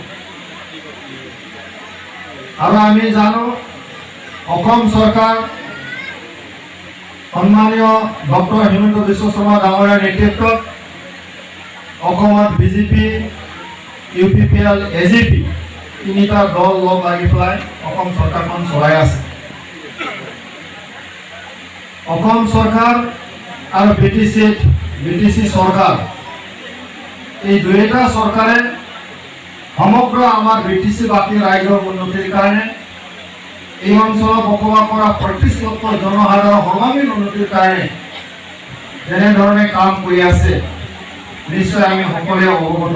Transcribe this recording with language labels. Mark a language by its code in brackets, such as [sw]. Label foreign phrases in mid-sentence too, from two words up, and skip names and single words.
[as] আৰু আমি জানো অসম চৰকাৰ সন্মানীয় ডক্টৰ হিমন্ত বিশ্ব শৰ্মা ডাঙৰীয়াৰ নেতৃত্বত অসমত BJP, UPPL, AJP তিনিটা দল লাগি পেলাই অসম চৰকাৰখন চলাই আছে। অসম চৰকাৰ আৰু BTC সরকার এই দুইটা সরকারে সমগ্র আমার BTCবাসী রাজ্যের উন্নতির কারণে এই অঞ্চল বসবাস করা 35 লক্ষ জনসাধারণ সর্বাঙ্গীন উন্নতির কারণে যেনে ধরনের কাম করে আছে নিশ্চয় আমি সকলে অবগত।